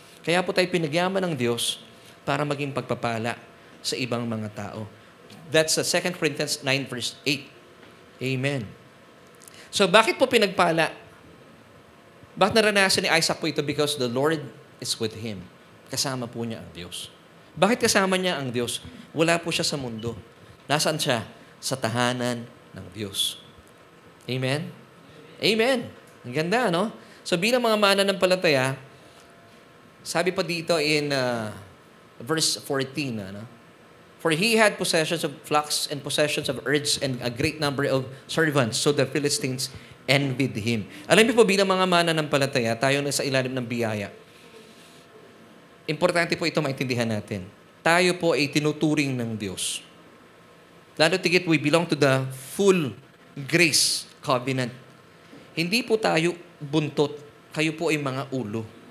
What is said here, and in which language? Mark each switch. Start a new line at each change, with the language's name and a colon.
Filipino: Kaya po tayo pinagyaman ng Diyos para maging pagpapala sa ibang mga tao.
English: That's 2 Corinthians 9 verse 8. Amen.
Filipino: So, bakit po pinagpala? Bakit naranasan ni Isaac po ito?
English: Because the Lord is with him.
Filipino: Kasama po niya ang Diyos. Bakit kasama niya ang Diyos? Wala po siya sa mundo. Nasaan siya? Sa tahanan ng Diyos. Amen? Amen. Ang ganda, no? So bilang mga mananampalataya, sabi pa dito
English: in verse 14,
Filipino: ano?
English: For he had possessions of flocks and possessions of herds and a great number of servants, so the Philistines envied him.
Filipino: Alam niyo po, bilang mga mananampalataya, tayo na sa ilalim ng biyaya. Importante po ito maintindihan natin. Tayo po ay tinuturing ng Diyos. Lalo tigit,
English: we belong to the full grace covenant.
Filipino: Hindi po tayo buntot. Kayo po ay mga ulo.